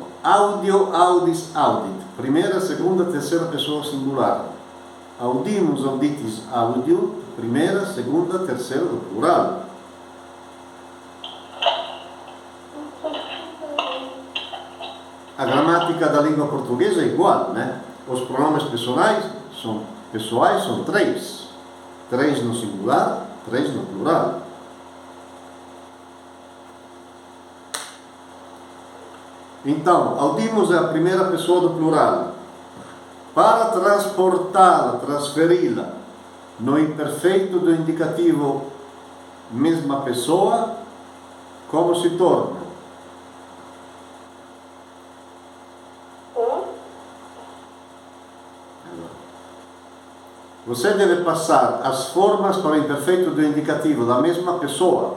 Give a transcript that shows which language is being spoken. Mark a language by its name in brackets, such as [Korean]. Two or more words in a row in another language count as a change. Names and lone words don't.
[Latin] audio, audis, audit. [Portuguese] Primeira, segunda, terceira pessoa singular. [Latin] Audimus, auditis, audio. [Portuguese] Primeira, segunda, terceira do plural. A gramática da língua portuguesa é igual, né? Os pronomes pessoais são três. Três no singular, três no plural. Então, audimos é a primeira pessoa do plural. Para transportá-la, transferi-la no imperfeito do indicativo mesma pessoa, como se torna? Você deve passar as formas para o imperfeito do indicativo da mesma pessoa.